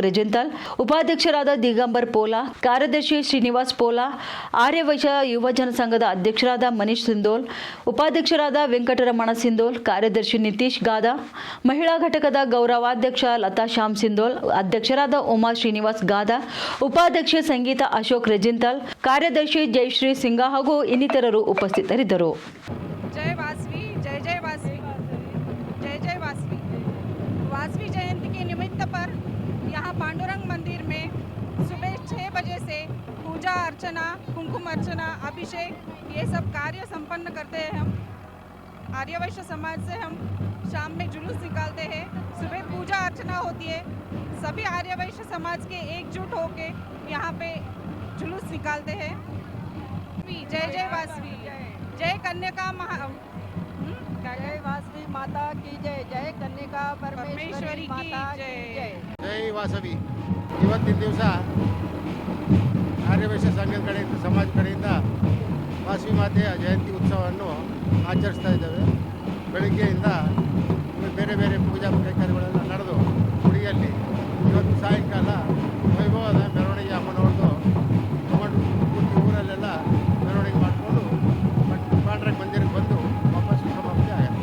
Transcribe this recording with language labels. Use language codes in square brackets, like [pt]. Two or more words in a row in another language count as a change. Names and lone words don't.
[kn] ರೆಜಿಂತಲ್, ಉಪಾಧ್ಯಕ್ಷರಾದ ದಿಗಂಬರ್ ಪೋಲಾ, ಕಾರ್ಯದರ್ಶಿ ಶ್ರೀನಿವಾಸ್ ಪೋಲಾ, ಆರ್ಯ ವೈಶ್ಯ ಯುವಜನ ಸಂಘದ ಅಧ್ಯಕ್ಷರಾದ ಮನೀಶ್ ಸಿಂಧೋಲ್, ಉಪಾಧ್ಯಕ್ಷರಾದ ವೆಂಕಟರಮಣ ಸಿಂಧೋಲ್, ಕಾರ್ಯದರ್ಶಿ ನಿತೀಶ್ ಗಾದಾ, ಮಹಿಳಾ ಘಟಕದ ಗೌರವಾಧ್ಯಕ್ಷ ಲತಾ ಶ್ಯಾಮ್ ಸಿಂಧೋಲ್, ಅಧ್ಯಕ್ಷರಾದ ಉಮಾ ಶ್ರೀನಿವಾಸ್ ಗಾದಾ, ಉಪಾಧ್ಯಕ್ಷೆ ಸಂಗೀತ ಅಶೋಕ್ ರೆಜಿಂತಲ್, ಕಾರ್ಯದರ್ಶಿ ಜಯಶ್ರೀ ಸಿಂಗ ಹಾಗೂ ಇನ್ನಿತರರು ಉಪಸ್ಥಿತರಿದ್ದರು. [hi] जय वासवी, जय जय वासवी, जय जय वासवी। वासवी जयंती के निमित्त पर यहाँ पांडुरंग मंदिर में सुबह 6 बजे से पूजा अर्चना, कुमकुम अर्चना, अभिषेक ये सब कार्य संपन्न करते हैं। हम आर्य वैश्य समाज से हम शाम में जुलूस निकालते हैं, सुबह पूजा अर्चना होती है। सभी आर्य वैश्य समाज के एकजुट होके यहाँ पे जुलूस निकालते हैं। जय जय वासवी, जय कन्यका जय वासवी माता की जय, जय कन्यका परमेश्वरी माता की जय। [kn] ಜೈ ವಾಸವಿ. ಇವತ್ತಿನ ದಿವಸ ಆರ್ಯವೈಶ್ಯ ಸಂಘದ ಕಡೆಯಿಂದ, ಸಮಾಜ ಕಡೆಯಿಂದ ವಾಸವಿ ಮಾತೆಯ ಜಯಂತಿ ಉತ್ಸವವನ್ನು ಆಚರಿಸ್ತಾ ಇದ್ದೇವೆ. ಬೆಳಗ್ಗೆಯಿಂದ ಬೇರೆ ಬೇರೆ ಪೂಜಾ ಕೈಂಕರ್ಯಗಳೆಲ್ಲ ನಡೆದು ಗುಡಿಯಲ್ಲಿ ಇವತ್ತು ಸಾಯಂಕಾಲ ವೈಭವದ ಮೆರವಣಿಗೆ ಅಮ್ಮನವ್ರದ್ದು ತಗೊಂಡು ಪೂರ್ತಿ ಊರಲ್ಲೆಲ್ಲ ಮೆರವಣಿಗೆ ಮಾಡಿಕೊಂಡು ಪಾಂಡುರಂಗ ಮಂದಿರಕ್ಕೆ ಬಂದು ವಾಪಸ್ ಸಮಾಪ್ತಿ ಆಗುತ್ತೆ.